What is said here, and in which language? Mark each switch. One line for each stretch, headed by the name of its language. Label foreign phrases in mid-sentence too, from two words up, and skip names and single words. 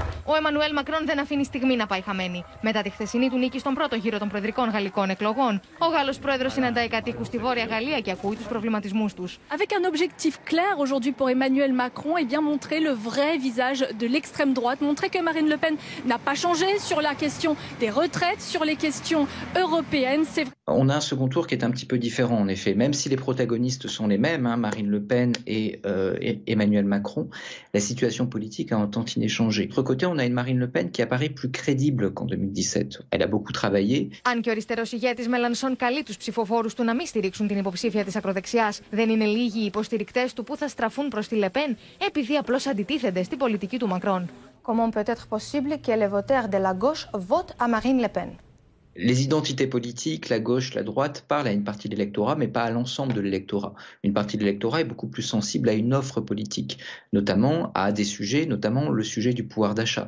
Greek: Ο Εμμανουέλ Μακρόν δεν αφήνει στιγμή να πάει χαμένη. Μετά τη χθεσινή του νίκη στον πρώτο γύρο των προεδρικών γαλλικών εκλογών, ο Γάλλος πρόεδρος συναντάει κατοίκους στη Βόρεια Γαλλία και ακούει τους προβληματισμούς τους.
French: Avec un objectif clair aujourd'hui pour Emmanuel Macron, et bien montrer le vrai visage de l'extrême droite, montrer que Marine Le Pen n'a pas changé sur la question des retraites, sur les questions européennes. On a un second tour qui est un petit peu différent en effet, même si les protagonistes sont les mêmes, Marine Le Pen et Emmanuel Macron, la situation politique a un tantinet changé. De l'autre côté, on a une Marine Le Pen qui apparaît plus crédible qu'en 2017. Elle a beaucoup travaillé.
Greek: Αν και ο αριστερός ηγέτης Μελανσόν καλεί τους ψηφοφόρους του να μην στηρίξουν την υποψήφια της ακροδεξιάς, δεν είναι λίγοι οι υποστηρικτές του που θα στραφούν προς τη Λεπέν επειδή απλώς αντιτίθενται στην πολιτική του Μακρόν.
French: Comment peut être possible que les votaires de la gauche votent à Marine Le Pen? Les identités politiques, la gauche, la droite, parlent à une partie de l'électorat, mais pas à l'ensemble de l'électorat. Une partie de l'électorat est beaucoup plus sensible à une offre politique, notamment à des sujets, notamment le sujet du pouvoir d'achat.